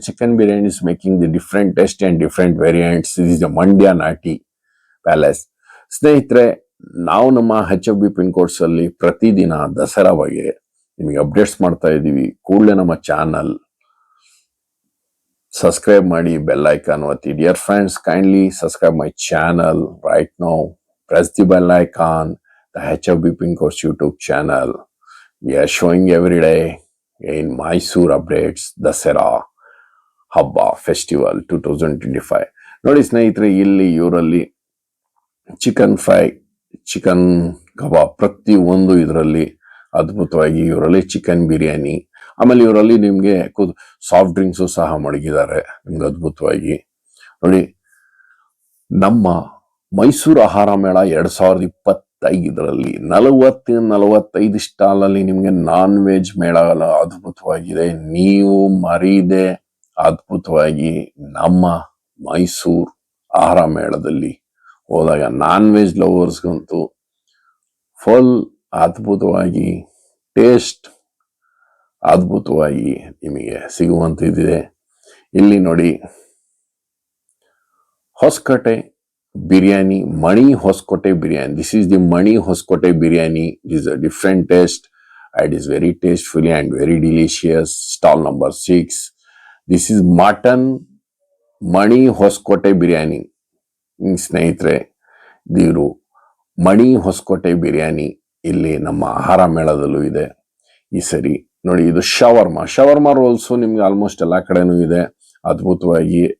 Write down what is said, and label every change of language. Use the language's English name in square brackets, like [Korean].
[English] Chicken biryani is making the different taste and different variants. This is the Mandya Naati palace. [Kannada] ಸ್ನೇಹಿತರೆ, ನಾವು ನಮ್ಮ HFB pin codes ಅಲ್ಲಿ ಪ್ರತಿದಿನ ದಸರಾ ಬಗ್ಗೆ ನಿಮಗೆ ಅಪ್ಡೇಟ್ಸ್ ಮಾಡ್ತಾ ಇದ್ದೀವಿ. ಕೂಡಲೇ ನಮ್ಮ ಚಾನಲ್ ಸಬ್ಸ್ಕ್ರೈಬ್ ಮಾಡಿ, ಬೆಲ್ ಐಕಾನ್ ಒತ್ತಿ. [English] Dear friends, kindly subscribe my channel right now. Press the bell icon, the HFB Pin Codes YouTube channel. We are showing every day in Mysore updates, Dasara Habba Festival 2025. [Kannada] ನೋಡಿ ಸ್ನೇಹಿತರೆ, ಇಲ್ಲಿ ಇವರಲ್ಲಿ chicken fry, chicken ಕಬಾಬ್ ಪ್ರತಿಯೊಂದು ಇದರಲ್ಲಿ ಅದ್ಭುತವಾಗಿ. ಇವರಲ್ಲಿ chicken biryani, ಆಮೇಲೆ ಇವರಲ್ಲಿ ನಿಮ್ಗೆ ಸಾಫ್ಟ್ ಡ್ರಿಂಕ್ಸು ಸಹ ಮಡಗಿದ್ದಾರೆ ನಿಮ್ಗೆ ಅದ್ಭುತವಾಗಿ. ನೋಡಿ, ನಮ್ಮ ಮೈಸೂರು ಆಹಾರ ಮೇಳ 2025 45 ಸ್ಟಾಲ್ ಅಲ್ಲಿ ನಿಮ್ಗೆ ನಾನ್ ವೆಜ್ ಮೇಳ ಅದ್ಭುತವಾಗಿದೆ. ನೀವು ಮರೀದೆ ಅದ್ಭುತವಾಗಿ ನಮ್ಮ ಮೈಸೂರು ಆಹಾರ ಮೇಳದಲ್ಲಿ ಹೋದಾಗ ನಾನ್ ವೆಜ್ ಲವರ್ಸ್ಗಂತೂ ಫುಲ್ ಅದ್ಭುತವಾಗಿ ಟೇಸ್ಟ್ ಅದ್ಭುತವಾಗಿ ನಿಮಗೆ ಸಿಗುವಂತಿದೆ. ಇಲ್ಲಿ ನೋಡಿ, ಹೊಸಕೋಟೆ ಬಿರಿಯಾನಿ, ಮಣಿ Hosakote biryani. [English] This is the Mani Hosakote biryani. Is a different taste and is very tasteful and very delicious. Stall number 6. This is mutton Mani Hosakote biryani. [Kannada] ಸ್ನೇಹಿತರೆ, ಇವರು ಮಣಿ ಹೊಸಕೋಟೆ ಬಿರಿಯಾನಿ ಇಲ್ಲಿ ನಮ್ಮ ಆಹಾರ ಮೇಳದಲ್ಲೂ ಇದೆ ಈ ಸರಿ. ನೋಡಿ, ಇದು ಶವರ್ಮಾ ರೋಲ್ಸು ನಿಮ್ಗೆ ಆಲ್ಮೋಸ್ಟ್ ಎಲ್ಲಾ ಕಡೆನೂ ಇದೆ ಅದ್ಭುತವಾಗಿ.